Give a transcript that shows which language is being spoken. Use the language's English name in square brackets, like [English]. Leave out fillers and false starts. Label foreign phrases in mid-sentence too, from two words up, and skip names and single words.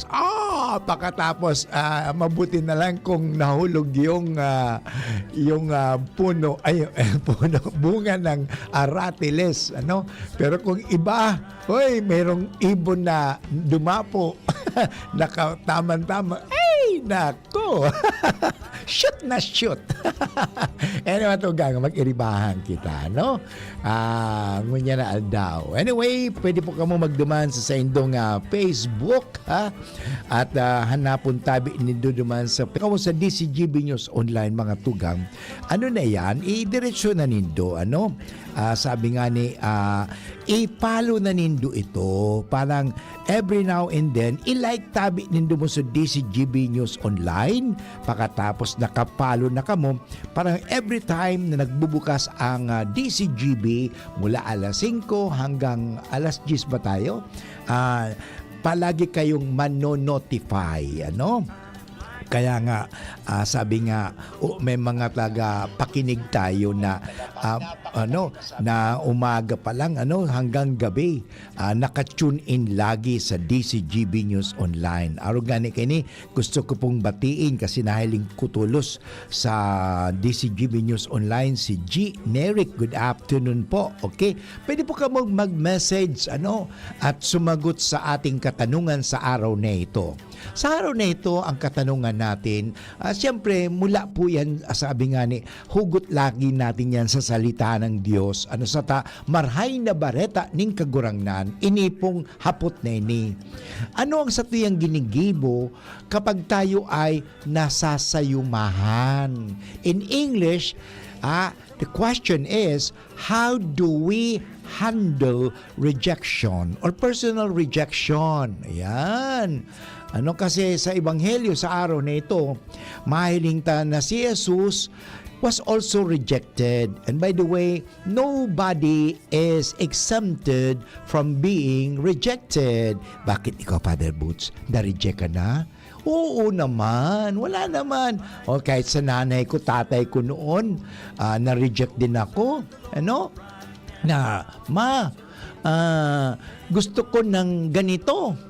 [Filipino] Pagkatapos, mabuti na lang kung nahulog yung puno, bunga ng aratiles, Pero kung iba, merong ibon na dumapo, nakataman-tama, nako. Shoot na shoot. Anyway, [Bikol] ito mag-iribahan kita, ngunya na aldaw. Anyway, pwede po kamo magduman sa indong Facebook, ha? At hanapon tabi nindo duman sa DCGB News Online, mga tugang. [Filipino] Ano na yan? [Bikol] I-diretsyo na nindo, sabi nga ni, i-follow na nindo ito. Parang [English] every now and then, [Bikol] i-like tabi nindo mo sa DCGB News Online. [Filipino] Pagkatapos nakapalo na kamo, parang [English] every time [Filipino] na nagbubukas ang DCGB mula alas 5 hanggang alas 10 ba tayo, palagi kayong mano-notify, Kaya nga, sabi nga, may mga pakinig tayo na na umaga pa lang hanggang gabi naka- [English] tune in [Filipino] lagi sa DCGB News Online. [Bikol] Aro gani kini gusto ko pong batiin kasi nahiling kutulos sa DCGB News Online si G. Neric. [English] Good afternoon po. Okay? [Filipino] Pwede po ka mag-message at sumagot sa ating katanungan sa araw na ito. Sa araw na ito, ang katanungan natin, siyempre mula po yan, sabi nga ni, hugot lagi natin yan sa salita ng Diyos. [Bikol] Marhay na bareta ning kagurangnan, inipong hapot na ini. Ano ang satuyang ginigibo kapag tayo ay nasasayumahan? [English] In English, the question is, how do we handle rejection or personal rejection? [Filipino] Ayan. Kasi sa Ebanghelyo sa araw na ito, [Bikol] mahiling ta na [Filipino] si [English] Jesus was also rejected. And by the way, nobody is exempted from being rejected. [Filipino] Bakit ikaw, Father Boots, na-reject ka na? Oo naman, wala naman. O kahit sa nanay ko, tatay ko noon, na-reject din ako. Gusto ko ng ganito.